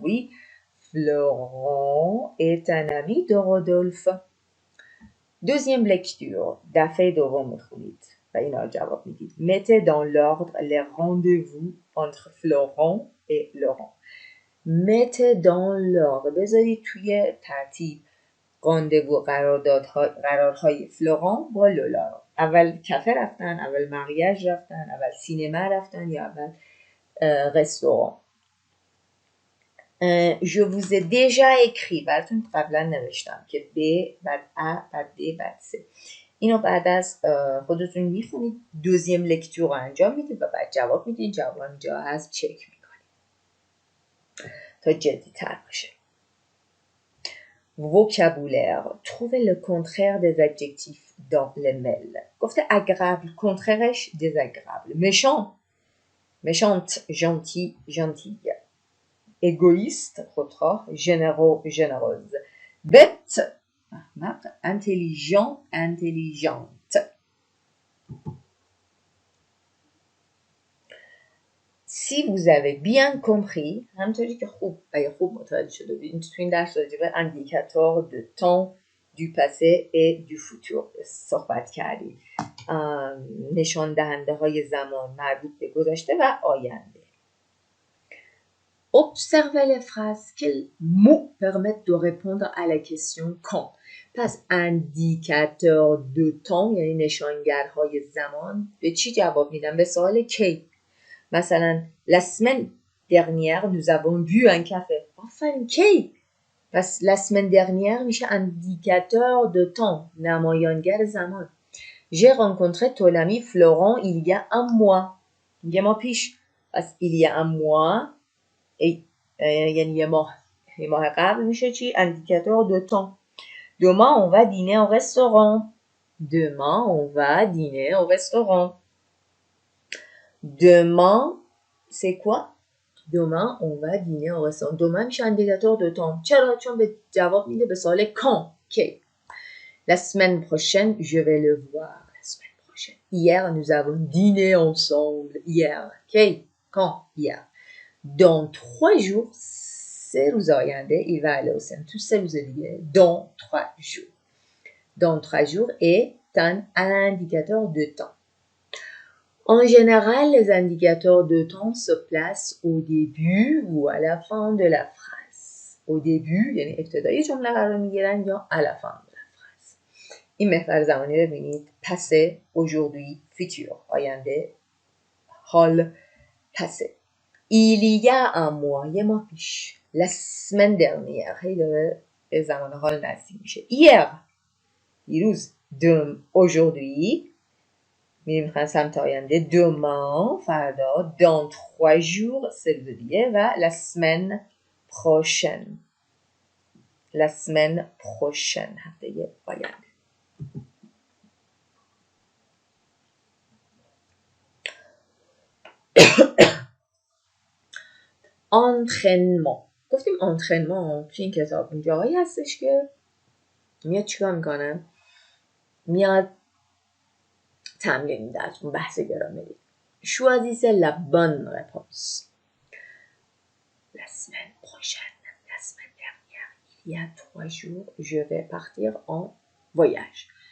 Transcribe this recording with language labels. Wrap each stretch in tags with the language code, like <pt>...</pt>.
<fr>Oui, Florent est un ami de Rodolphe. Deuxième lecture.</fr> <fa>دفعه دوم میخونید و اینا رو جواب میدید.</fa> <fr>Mettez dans l'ordre les rendez-vous entre Florent et Laurent. Mettez dans l'ordre.</fr> <fa>بذارید توی ترتیب راندوو قرارهای فلوران با لولا رو. اول کافه رفتن، اول مریاژ رفتن، اول سینما رفتن یا اول رستوران.</fa> <fr>Je vous ai déjà écrit،</fr> <fa>براتون قبلا نوشتم که ب بعد ا بعد د بعد س. اینو بعد از خودتون میخونید، دوزیم لکتور رو انجام میدید و بعد جواب میدید. جواب اینجا هست چک میکنید تا جدی تر باشه.</fa> <fr>vocabulaire. Trouvez le contraire des adjectifs dans les mails. گفته agréable، contraireش désagréable. méchant، méchante، gentil، gentille. égoïste، خودخواه، généreux، généreuse. bête، احمق، intelligent، intelligente. Si vous avez bien compris،</fr> <fa>همونطوری که خوب متوجه شده بودین تو این درس راجع به</fa> <fr>indicateur de temps du passé et du futur</fr> <fa>صحبت کردیم. نشان دهنده های زمان مربوط به گذشته و آینده.</fa> <fr>Observez les phrases. Quels mots permettent de répondre à la question quand.</fr> <fa>پس indicateur de temps یعنی نشانگرهای زمان به چی جواب میدن؟ به سوال کی. مثلا</fa> <fr>la semaine dernière nous avons bu un café.</fr> <fa>آفرین، کی. پس la semaine dernière میشه indicateur de temps، نمایانگر زمان.</fa> <fr>j'ai rencontré ton ami Florent il y a un mois.</fr> <fa>یه ماه پیش. پس</fa> <fr>il y a un mois</fr> <fa>یعنی یه ماه قبل میشه چی؟ indicateur de temps.</fa> <fr>demain on va dîner au restaurant. demain on va dîner au restaurant. demain c'est quoi? demain on va dîner au restaurant. demain</fr> <fa>میشه</fa> <fr>indicateur de temps.</fr> <fa>چرا؟ چون به جواب میده به سوال quand. کی.</fa> <fr>la semaine prochaine je vais le voir. la semaine prochaine. hier nous avons dîné ensemble. hier.</fr> <fa>کی.</fa> <fr>quand. hier. dans 3 jours</fr> <fa>3 روز آینده</fa> <fr>il va aller au cinéma.</fr> <fa>تو 3 روز دیگه.</fa> <fr>dans 3 jours. dans 3 jours est un indicateur de temps. En général, les indicateurs de temps se placent au début ou à la fin de la phrase. Au début,</fr> <fa>یعنی ابتدای جمله قرار میگیرن یا</fa> <fr>à la fin de la phrase.</fr> <fa>این محور زمانی ببینید.</fa> <fr>passé، aujourd'hui، futur، آینده، حال، passé. Il y a un mois،</fr> <fa>یه ماه پیش.</fa> <fr>la semaine dernière،</fr> <fa>هی داره به زمان حال نزدیک میشه. hier دیروز aujourd'hui میریم سمت آینده demain فردا dans 3 jours سه روز دیگه و la semaine prochaine la semaine prochaine هفته آینده. entraînement گفتیم entraînement توی این کتاب اون جایی هستش که میاد چیکار میکنه؟ میاد تمرین میده از اون بحث گرامری.</fa> <fr>choisissez la bonne réponse. La semaine prochaine, la semaine dernière, il y a 3 jours, je vais partir en voyage.</fr>